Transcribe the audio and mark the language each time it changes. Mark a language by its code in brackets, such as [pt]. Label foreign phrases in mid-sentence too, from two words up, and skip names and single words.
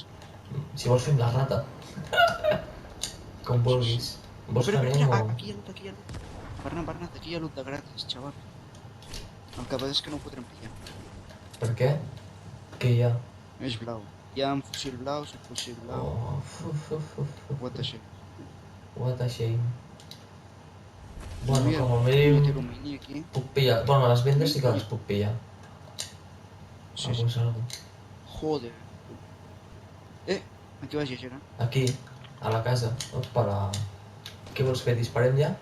[ca] Si vols fem la rata. Com vulguis. Vols que anem o...? Aquí hi ha loot, aquí hi ha loot. Bernat, aquí hi ha loot de gratis, xaval. El que passa és que no ho podrem pillar. Per què? Què hi ha? És blau. Hi ha un fusil blau, subfusil blau. Oh, [en] What the shit. What a shame. [ca] Bueno, Mira, com a jo mínim tiro un mini aquí. puc pillar. Bueno, les vendes sí que les puc pillar. Sí, Algo sí. és algo. Joder. Aquí vaig llegir, eh? Aquí, a la casa. Opa, la... Què vols fer? Disparem ja?